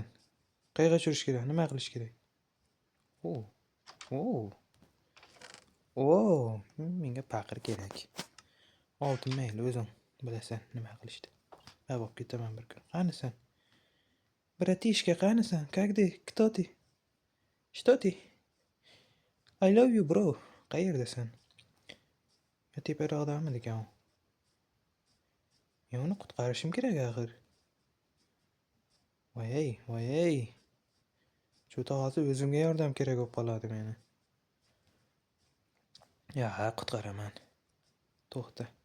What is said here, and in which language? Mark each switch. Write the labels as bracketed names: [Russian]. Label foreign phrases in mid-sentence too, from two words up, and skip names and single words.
[Uzbek] Qayerga tushirish kerak? Nima qilish kerak? O. O. O. Menga paqir kerak. Oltin mayli, o'zing bilasan nima qilishni. Men olib ketaman bir kun. Qani sen? Bratishka, qani sen? [Russian] Как ты? Кто ты? Что ты? [English] I love you, bro. [Uzbek] Qayerdasan? Teparoqdami ekan u? Men uni qutqarishim kerak axir. Voy. Shu hozir o'zimga yordam kerak bo'lib qoladi meni. Ya, qutqaraman. To'xta.